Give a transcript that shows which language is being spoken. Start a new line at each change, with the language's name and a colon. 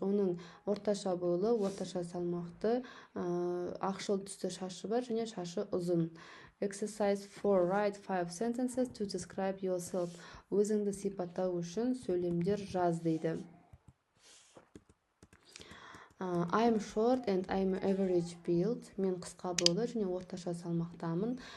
Kazakh: Оның орташа бойлы, орташа салмақты, ақшыл түсті шашы бар және шашы ұзын.
English: Exercise 4. Write 5 sentences to describe yourself.
Kazakh: Өзіңді сипаттау үшін сөйлемдер жаз дейді.
English: I'm short and I'm average build.
Kazakh: Мен қысқа бойлы және орташа салмақтамын.